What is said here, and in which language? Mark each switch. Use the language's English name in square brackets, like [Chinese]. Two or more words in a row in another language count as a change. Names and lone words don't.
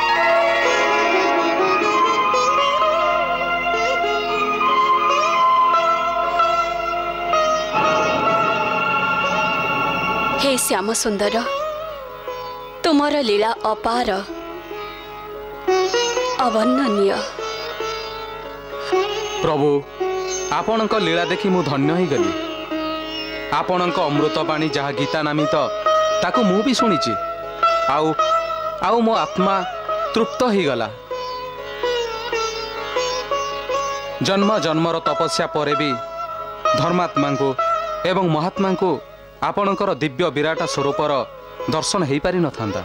[Odia] ହେ ଶ୍ୟାମ ସୁନ୍ଦର, ତୁମର ଲୀଳା ଅପାର ଅବର୍ଣ୍ଣନୀୟ। ପ୍ରଭୁ ଆପଣଙ୍କ ଲୀଳା ଦେଖି ମୁଁ ଧନ୍ୟ ହେଇଗଲି। ଆପଣଙ୍କ ଅମୃତବାଣୀ ଯାହା ଗୀତା ନାମିତ ତାକୁ ମୁଁ ବି ଶୁଣିଛି। ଆଉ ମୋ ଆତ୍ମା ତୃପ୍ତ ହେଇଗଲା। ଜନ୍ମ ଜନ୍ମର ତପସ୍ୟା ପରେ ବି ଧର୍ମାତ୍ମାଙ୍କୁ ଏବଂ ମହାତ୍ମାଙ୍କୁ ଆପଣଙ୍କର ଦିବ୍ୟ ବିରାଟ ସ୍ୱରୂପର ଦର୍ଶନ ହେଇପାରିନଥାନ୍ତା।